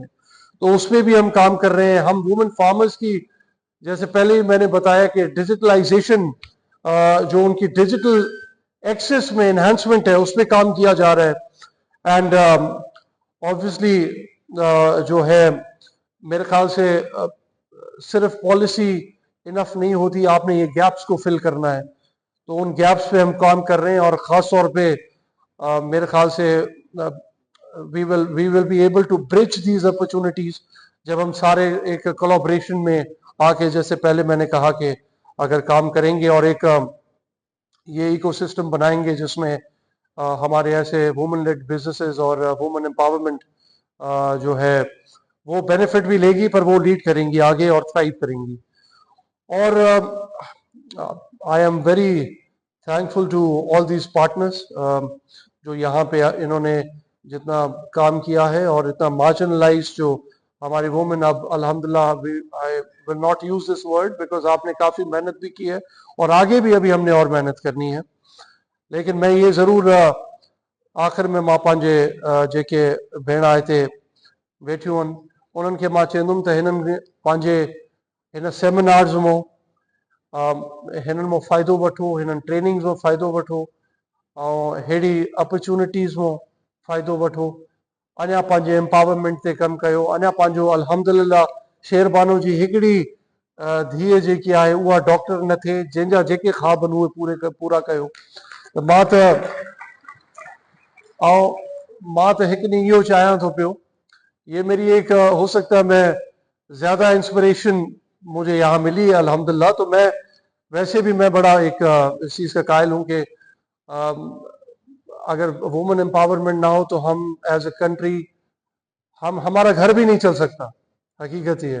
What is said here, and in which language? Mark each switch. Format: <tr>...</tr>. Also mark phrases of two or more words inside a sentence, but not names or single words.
<hi>तो उसमें भी हम काम कर रहे हैं। हम</hi> <en>women farmers</en> <hi>की, जैसे पहले ही मैंने बताया कि डिजिटलाइजेशन, जो उनकी</hi> <en>digital access</en> <hi>में एनहांसमेंट है, उस पर काम किया जा रहा है।</hi> <en>and obviously</en> <hi>जो है मेरे ख्याल से सिर्फ</hi> <en>policy enough</en> <hi>नहीं होती, आपने ये गैप्स को फिल करना है। तो उन गैप्स पे हम काम कर रहे हैं और ख़ास तौर पे मेरे ख्याल से</hi> <en>we will be able to bridge these opportunities</en> <hi>जब हम सारे एक कोलैबोरेशन में आके, जैसे पहले मैंने कहा कि अगर काम करेंगे और एक ये इकोसिस्टम बनाएंगे जिसमें हमारे ऐसे</hi> <en>women led businesses</en> <hi>और</hi> <en>women empowerment</en> <hi>जो है वो बेनिफिट भी लेगी, पर वो लीड करेंगी आगे और थ्राइव करेंगी। और</hi> <en>I am very thankful to all these partners</en> <hi>जो यहाँ पे इन्होंने जितना काम किया है और इतना मार्जिनलाइज जो हमारी वुमेन, अब अल्हम्दुलिल्लाह</hi> <en>I will not use this word because</en> <hi>आपने काफ़ी मेहनत भी की है और आगे भी अभी हमने और मेहनत करनी है। लेकिन मैं ये ज़रूर आख़िर में</hi> <sd>مان پنهنجي جيڪي ڀيڻ هتي ويٺيون آهن انهن کي مان چوندس ته هنن پنهنجي هن سيمينارز مان هنن مان فائدو وٺو، هنن ٽريننگز مان فائدو وٺو ۽ اهڙي آپرچونٽيز مان فائدو وٺو. اڃا پنهنجي ايمپاورمينٽ تي ڪم ڪيو. اڃا پنهنجو الحمدلله شيربانو جي هڪڙي ڌيءَ جيڪي آهي اها ڊاڪٽر نه ٿئي، جنهن جا جيڪي خواب آهن اهي پورا ڪيو. ته مان ته هڪ ڏينهن اهو چاهيان ٿو پيو,</sd> <hi>ये मेरी एक हो सकता है मैं ज़्यादा इंस्पिरेशन मुझे यहाँ मिली है अल्हम्दुलिल्लाह। तो मैं वैसे भी मैं बड़ा एक इस चीज़ का कायल हूँ कि अगर वुमेन एम्पावरमेंट ना हो तो हम</hi> <en>as a country,</en> <hi>हमारा घर भी नहीं चल सकता, हकीकत ही है।</hi>